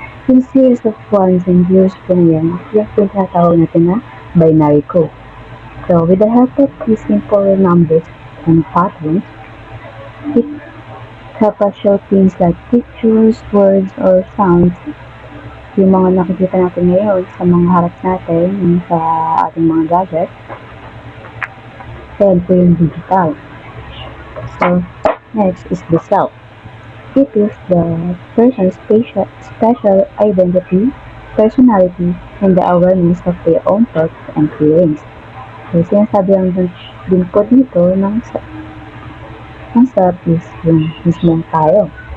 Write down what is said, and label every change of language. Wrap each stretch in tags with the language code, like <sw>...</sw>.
<tl>Yung series of ones and zeros po na yan, yung tinatawag natin na binary code.</tl> <en>So, with the help of these simple numbers and patterns, it helps us show things like pictures, words, or sounds.</en> <tl>Yung mga nakikita natin ngayon sa mga harap natin, sa ating mga gadgets, yan po yung digital.</tl> <en>So, next is the self. It is the person's special identity, personality, and the awareness of their own thoughts and feelings.</en> <tl>So, sinasabi lang din po dito ng self is yung mismong tayo.</tl>